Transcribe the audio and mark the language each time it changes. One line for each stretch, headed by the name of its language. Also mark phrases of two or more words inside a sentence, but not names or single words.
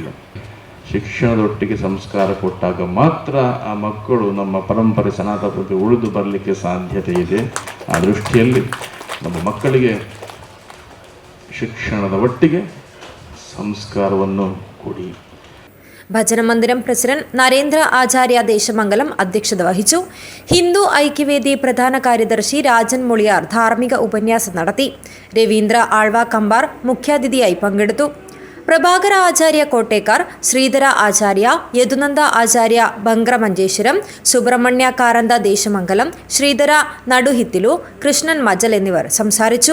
Kannada: ಶಿಕ್ಷಣದೊಟ್ಟಿಗೆ ಸಂಸ್ಕಾರ ಕೊಟ್ಟಾಗ ಮಾತ್ರ ಆ ಮಕ್ಕಳು ನಮ್ಮ ಪರಂಪರೆ ಸನಾತನ ಪದ್ಧತಿ ಉಳಿದು ಬರಲಿಕ್ಕೆ ಸಾಧ್ಯತೆ ಇದೆ. ಆ ದೃಷ್ಟಿಯಲ್ಲಿ ನಮ್ಮ ಮಕ್ಕಳಿಗೆ ಶಿಕ್ಷಣದ ಒಟ್ಟಿಗೆ ಸಂಸ್ಕಾರವನ್ನು ಕೊಡಿ.
Malayalam: ഭജന മന്ദിരം പ്രസിഡന്റ് നരേന്ദ്ര ആചാര്യ ദേശമംഗലം അധ്യക്ഷത വഹിച്ചു. ഹിന്ദു ഐക്യവേദി പ്രധാന കാര്യദർശി രാജൻ മുളിയാർ ധാർമ്മിക ഉപന്യാസം നടത്തി. രവീന്ദ്ര ആൾവ കമ്പാർ മുഖ്യാതിഥിയായി പങ്കെടുത്തു. പ്രഭാകര ആചാര്യ കോട്ടേക്കാർ, ശ്രീധര ആചാര്യ, യദുനന്ദ ആചാര്യ ബംഗ്രമഞ്ചേശ്വരം, സുബ്രഹ്മണ്യ കാരന്ത ദേശമംഗലം, ശ്രീധര നടുഹിത്തിലു, കൃഷ്ണൻ മജൽ എന്നിവർ സംസാരിച്ചു.